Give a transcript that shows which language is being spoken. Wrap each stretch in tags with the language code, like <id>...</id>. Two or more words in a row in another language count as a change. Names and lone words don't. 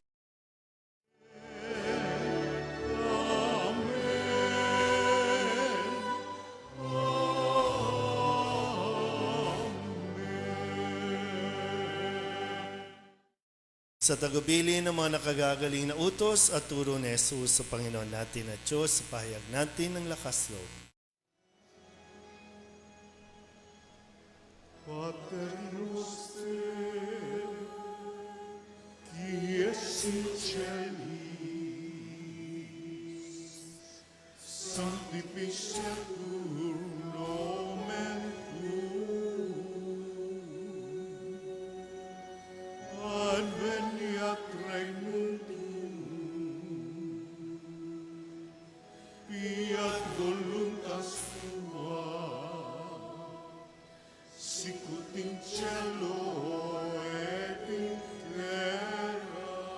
<tl>Sa tagubilin ng mga nakagagaling na utos at turo ni Jesus sa Panginoon natin at Diyos, sa pahayag natin ng lakas loob.</tl> <la>Pater noster, qui es in celis, sanctificetur nomen tuum, adveniat regnum tuum, fiat voluntas tua, sicut in cielo et in terra.</la>